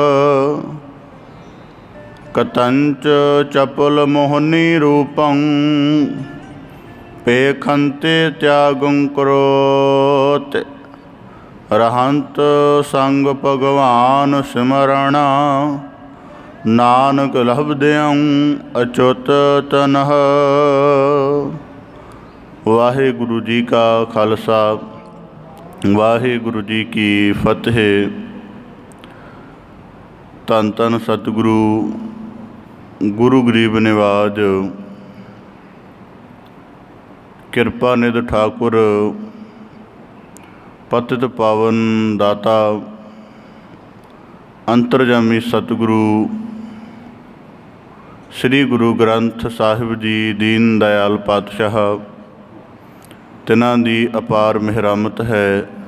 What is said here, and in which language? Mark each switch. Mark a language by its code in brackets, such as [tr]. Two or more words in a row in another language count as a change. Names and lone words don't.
[sa] कतंच चपल मोहनी रूपं, पेखन्ते त्यागं करोत्। रहंत संग भगवान सिमरण, नानक लब्धयं अच्युत तनः। [pa] ਵਾਹਿਗੁਰੂ ਜੀ ਕਾ ਖ਼ਾਲਸਾ ਵਾਹਿਗੁਰੂ ਜੀ ਕੀ ਫਤਿਹ। ਧੰਨ ਧੰਨ ਸਤਿਗੁਰੂ ਗੁਰੂ ਗਰੀਬ ਨਿਵਾਜ ਕਿਰਪਾ ਨਿਧ ਠਾਕੁਰ ਪਤਿਤ ਪਾਵਨ ਦਾਤਾ ਅੰਤਰਜਾਮੀ ਸਤਿਗੁਰੂ ਸ੍ਰੀ ਗੁਰੂ ਗ੍ਰੰਥ ਸਾਹਿਬ ਜੀ ਦੀਨ ਦਇਆਲ ਪਾਤਸ਼ਾਹ, ਤਿਨਾਂ ਦੀ ਅਪਾਰ ਮਿਹਰਮਤ ਹੈ